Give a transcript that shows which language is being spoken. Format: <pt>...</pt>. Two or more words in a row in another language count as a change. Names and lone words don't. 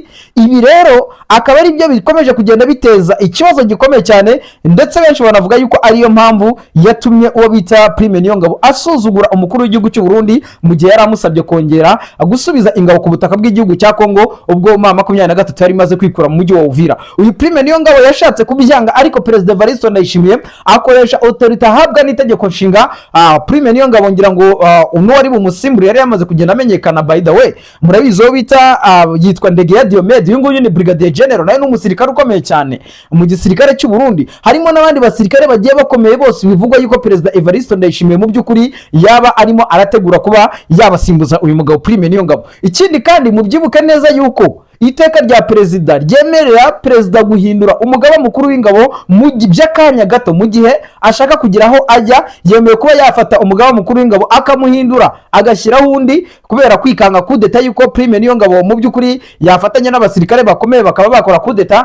<rw>Ibi rero akaba ari byo bikomeje kugenda biteza ikibazo gikomeye cyane, ndetse benshi banavuga yuko ariyo mpamvu yatumye uwo bita Prime Niyongabo asuzugura umukuru w'igihugu cy'u Burundi mu gihe yari amusabye kongera gusubiza ingabo ku butaka bw'igihugu cya Kongo ubwo 2023 yari imaze kwikura mu mujyi wa Uvira. Uyu Prime Niyongabo yashatse kubyanga, ariko Perezida Evariste Ndayishimiye akoresha autorité ahabwa n'itegeko nshinga. Prime Niyongabo ngira ngo uno wari umusimburi yari yamaze kugenda amenyekana.</rw> <en>By the way,</en> <rw>murabizi wo bita yitwa Ndegeya Diomede, uyu nguyu ni</rw> <en>Brigadier General,</en> <rw>nawe n'umusirikare ukomeye cyane mu gisirikare cy'u Burundi. Harimo n'abandi basirikare bagiye bakomeye, bose bivugwa yuko Perezida Evariste Ndayishimiye mu by'ukuri yaba arimo arategura kuba yabasimbuza uyu mugabo Prime Niyongabo. Ikindi kandi mubyibuke neza yuko iteka rya perezida ryemerera perezida guhindura umugaba mukuru w'ingabo mu by'akanya gato, mu gihe ashaka kugira aho ajya yemewe kuba yafata umugaba mukuru w'ingabo akamuhindura agashyiraho undi, kubera kwikanga kudeta yuko Prime Niyongabo mu by'ukuri yafatanya n'abasirikare bakomeye bakaba bakora kudeta.</rw>